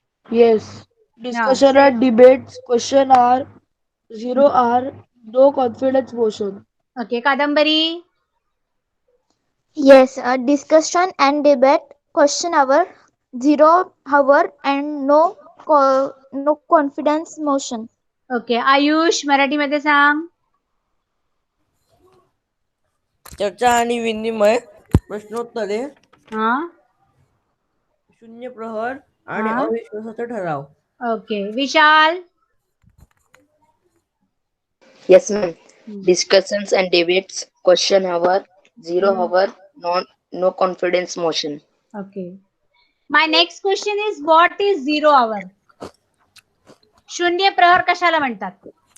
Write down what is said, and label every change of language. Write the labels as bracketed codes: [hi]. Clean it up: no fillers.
[en] Yes. Discussion and debates. Question are 0 hour. No confidence motion. Okay, Kadambari. Yes, discussion and debate. Question hour, 0 hour, and no confidence motion. [mr] Okay, Ayush मराठीमध्ये सांग. चर्चा आणि विनिमय, प्रश्नोत्तरे, शून्य प्रहर आणि अविश्वासाचा ठराव. [en] Okay, Vishal. Yes, ma'am. Discussions and debates. Question hour, 0 hour, no confidence motion. Okay. My next question is, what is 0 hour? [mr] शून्य प्रहर कशाला म्हणतात?